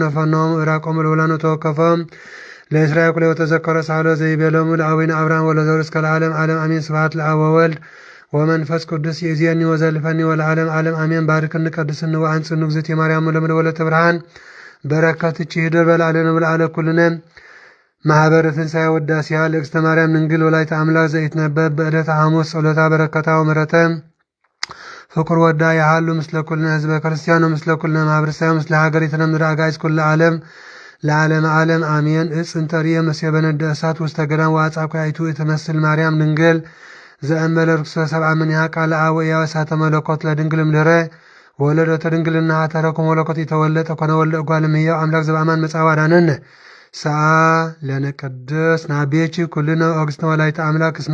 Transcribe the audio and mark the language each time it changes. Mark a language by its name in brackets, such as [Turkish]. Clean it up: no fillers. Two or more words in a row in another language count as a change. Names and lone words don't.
[Geez] ፈኖሙ እራቆሙ ለውላኑ ተወከፈም ለእስራኤል ኩለ ወተዘከረ ሳሎ ዘይቤሎሙ ለአቡነ አብርሃም ወለዘሩ እስከ ለዓለም ዓለም አሜን። ስብሐት ለአብ ወወልድ ወመንፈስ ቅዱስ ይእዜኒ ወዘልፈኒ ወለዓለም ዓለም አሜን። ባርክኒ ቀድስኒ ወአንጽኒ እግዝእትየ ማርያም ለምደ ወለተ ብርሃን በረከትች ይደር በላዕለነ ወለዓለ ኩልነ ማህበረ ትንሣኤ ወዳሴሃ ለእግዝእተ ማርያም ድንግል ወላዲተ አምላክ ዘኢትነበብ በዕለተ ሐሙስ ጸሎታ በረከታ ወምሕረተ ፍቁር ወዳ ያሃሉ ምስለ ኩልነ ህዝበ ክርስቲያኖ ምስለ ኩልነ ማህበረሰብ ምስለ ሀገሪትነ ምድረ አጋዕዝተ ኩለ ዓለም ለዓለም ዓለም አሜን። እፅ እንተርየ መስየ በነደ እሳት ውስተ ገዳም ወአጻብዕቱ እትመስል ማርያም ድንግል ዘእንበለ ርኩሰ ሰብአ እምኔሃ ቃለ አብ ወሕያው እሳተ መለኮት ለድንግል እምድኅረ ወለደተ ድንግልና ተረኩ መለኮት የተወለጠ ኮነ ወልደ እጓለ እምሕያው አምላክ ዘበአማን መጽአ ወአዳነነ ሰአ ለነ ቅድስ ናቤቺ ኩልነ ኦግስተ ወላዲተ አምላክ እስመ